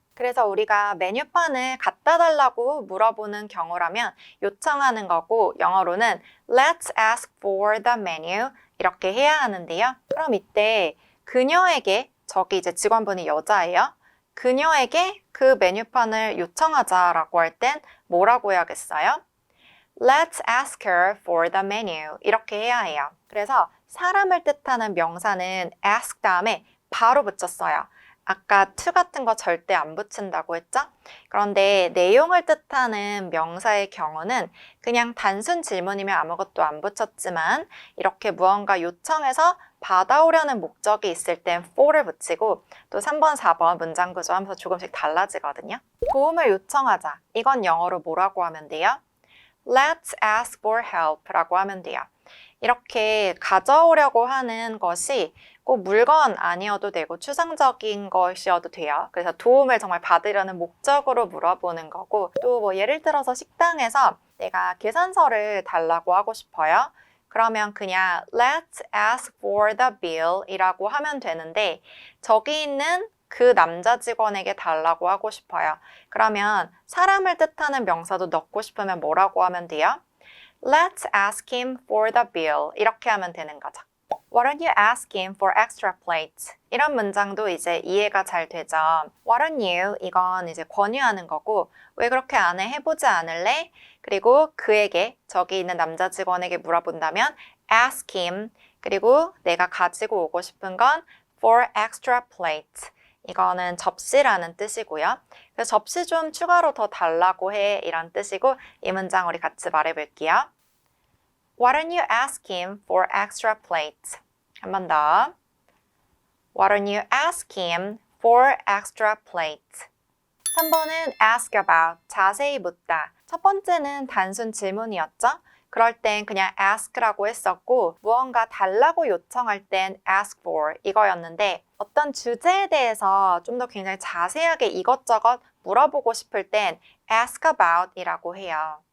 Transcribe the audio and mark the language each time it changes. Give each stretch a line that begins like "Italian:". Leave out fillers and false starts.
Korean: 그래서 우리가 메뉴판을 갖다 달라고 물어보는 경우라면 요청하는 거고 영어로는
English: Let's ask for the menu
Korean: 이렇게 해야 하는데요. 그럼 이때 그녀에게, 저기 이제 직원분이 여자예요. 그녀에게 그 메뉴판을 요청하자라고 할 땐 뭐라고 해야겠어요?
English: Let's ask her for the menu
Korean: 이렇게 해야 해요. 그래서 사람을 뜻하는 명사는 ask 다음에 바로 붙였어요. 아까 to 같은 거 절대 안 붙인다고 했죠? 그런데 내용을 뜻하는 명사의 경우는 그냥 단순 질문이면 아무것도 안 붙였지만 이렇게 무언가 요청해서 받아오려는 목적이 있을 땐 for를 붙이고 또 3번, 4번 문장 구조 하면서 조금씩 달라지거든요. 도움을 요청하자. 이건 영어로 뭐라고 하면 돼요?
English: Let's ask for help
Korean: 라고 하면 돼요. 이렇게 가져오려고 하는 것이 꼭 물건 아니어도 되고 추상적인 것이어도 돼요. 그래서 도움을 정말 받으려는 목적으로 물어보는 거고 또 뭐 예를 들어서 식당에서 내가 계산서를 달라고 하고 싶어요. 그러면 그냥
English: Let's ask for the bill
Korean: 이라고 하면 되는데 저기 있는 그 남자 직원에게 달라고 하고 싶어요. 그러면 사람을 뜻하는 명사도 넣고 싶으면 뭐라고 하면 돼요?
English: Let's ask him for the bill.
Korean: 이렇게 하면 되는 거죠.
English: Why don't you ask him for extra plates?
Korean: 이런 문장도 이제 이해가 잘 되죠.
English: Why don't you?
Korean: 이건 이제 권유하는 거고 왜 그렇게 안 해? 해보지 않을래? 그리고 그에게, 저기 있는 남자 직원에게 물어본다면
English: ask him.
Korean: 그리고 내가 가지고 오고 싶은 건
English: for extra plates.
Korean: 이거는 접시라는 뜻이고요. 그래서 접시 좀 추가로 더 달라고 해 이런 뜻이고 이 문장 우리 같이 말해볼게요.
English: Why don't you ask him for extra plates?
Korean: 한 번 더.
English: Why don't you ask him for extra plates?
Korean: 3번은 ask about, 자세히 묻다. 첫 번째는 단순 질문이었죠? 그럴 땐 그냥 ask라고 했었고 무언가 달라고 요청할 땐 ask for 이거였는데 어떤 주제에 대해서 좀 더 굉장히 자세하게 이것저것 물어보고 싶을 땐 ask about 이라고 해요.